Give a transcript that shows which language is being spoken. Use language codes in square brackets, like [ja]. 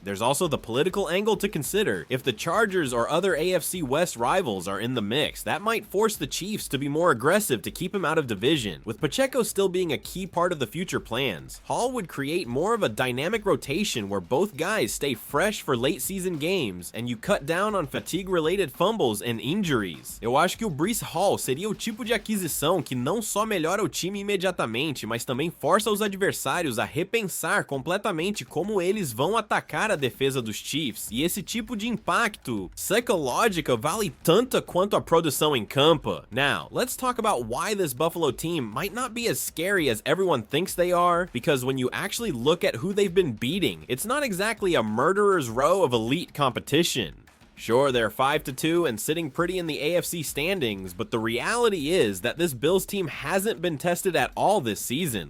[en] There's also the political angle to consider. If the Chargers or other AFC West rivals are in the mix, that might force the Chiefs to be more aggressive to keep him out of division. With Pacheco still being a key part of the future plans, Hall would create more of a dynamic rotation where both guys stay fresh for late season games and you cut down on fatigue-related fumbles and injuries. [pt] Eu acho que o Breece Hall seria o tipo de aquisição que não só melhora o time imediatamente, mas também força os adversários a repensar completamente como eles vão atacar a defesa dos Chiefs. E esse tipo de impacto psicológico vale tanto quanto a produção em campo. [en] Now, let's talk about why this Buffalo team might not be as scary as everyone thinks they are, because when you actually look at who they've been beating, it's not exactly a murderer's row of elite competition. Sure, they're 5-2 and sitting pretty in the AFC standings, but the reality is that this Bills team hasn't been tested at all this season.